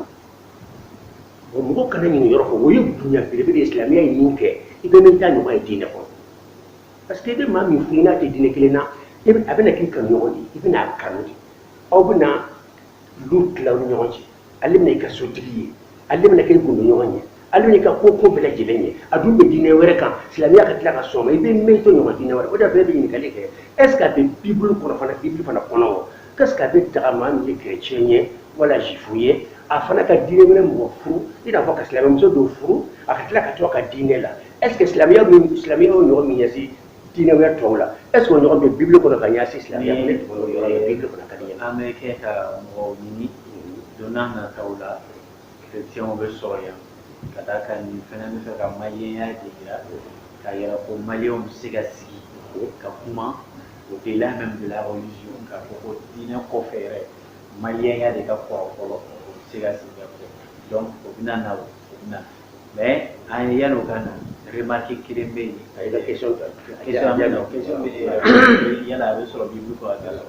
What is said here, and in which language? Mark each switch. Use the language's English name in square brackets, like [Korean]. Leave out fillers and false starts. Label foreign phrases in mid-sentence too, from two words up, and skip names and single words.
[Bambara] Mɔgɔ kana ɲini yɔrɔ fɔ o ye bonya belebele ye silamɛya ye min kɛ i bɛ min ta ɲɔgɔn ye diinɛ kɔnɔ [French] parce que [Bambara] i bɛ maa min furu i n'a tɛ diinɛ kelen na a bɛna k'i kanu ɲɔgɔn de i bɛna kanu de aw bɛna lu tila aw ni ɲɔgɔn cɛ ale bɛna i ka sotigi ye ale bɛna kɛ gundo ɲɔgɔn ye ale bɛna i ka ko bɛɛ lajɛlen ye a dun bɛ diinɛ wɛrɛ kan silamɛya ka tila ka sɔn ma i bɛ mɛn i to ɲɔgɔn diinɛ wɛrɛ o de la bɛɛ bɛ ɲininkali kɛ [French] est ce que [Bambara] a bɛ bibulu kɔnɔ fana bibulu fana kɔnɔ wa [French] qu'est ce que [Bambara] a bɛ daga maa min ye chrétien ye wala jufu ye a fana ka diinɛ wɛrɛ mɔgɔ furu i n'a fɔ ka silamɛmuso dɔw furu a ka tila ka to a ka diinɛ la [French] est ce que [Bambara] silamɛya y'o ɲɔgɔn min ɲɛsin diinɛ wɛrɛ tɔw la [French] est ce que [Bambara] o ɲɔgɔn bɛ bibulu kɔnɔ ka ɲɛsin silamɛya ma ne tun b'o yɔrɔ la bibulu kɔnɔ ka di ɲɛ. an bɛ kɛ ka mɔgɔw ɲini don n'a nataw la chrétienw bɛ sɔrɔ yan ka d'a kan nin fana bɛ fɛ ka maliyɛnya de yira k'a yira ko maliyɛnw bɛ se ka sigi ka kuma [French] au-delà même de la religion [Bambara] k'a fɔ ko diinɛ kɔfɛ yɛrɛ maliyɛnya de ka kɔrɔ fɔlɔ o bɛ se ka sigi ka fɔ donc o bɛna na o bɛna mais an ye yan'o ka na remarque kelen bɛ yen. a ka question question bɛ yala a bɛ sɔrɔ bibulu kɔnɔ a tɛ sɔrɔ.